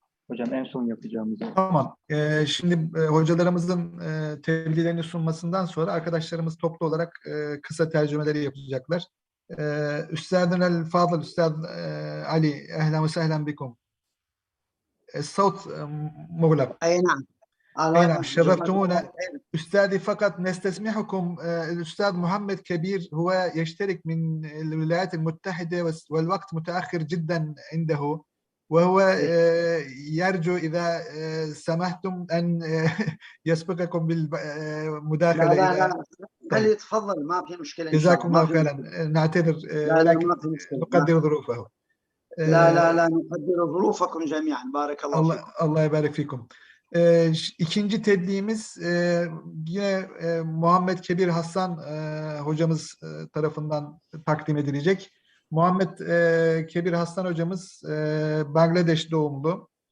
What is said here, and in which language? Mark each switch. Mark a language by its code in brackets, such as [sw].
[tr] Hocam en son yapacağımız. Tamam. Şimdi hocalarımızın tebliğlerini sunmasından sonra arkadaşlarımız toplu olarak kısa tercümeleri yapacaklar. [ar] Üstadنا الفاضل أستاذ علي أهلا وسهلا بكم. الصوت مغلق. أي نعم. أي نعم شرفتمونا. أستاذي فقط نستسمحكم الأستاذ محمد كبير هو يشترك من الولايات المتحدة والوقت متأخر جدا عنده وهو يرجو إذا سمحتم أن يسبقكم بالمداخلة. لا خليه يتفضل ما في مشكلة. جزاكم الله خيرا. نعتذر لكن نقدر ظروفه. لا نقدر ظروفكم جميعا. بارك الله فيكم. Allah يبارك فيكم. [tr] İkinci tebliğimiz yine Muhammed Kebir Hasan hocamız tarafından takdim edilecek. Muhammed Kebir Hasan hocamız Bangladeş doğumlu.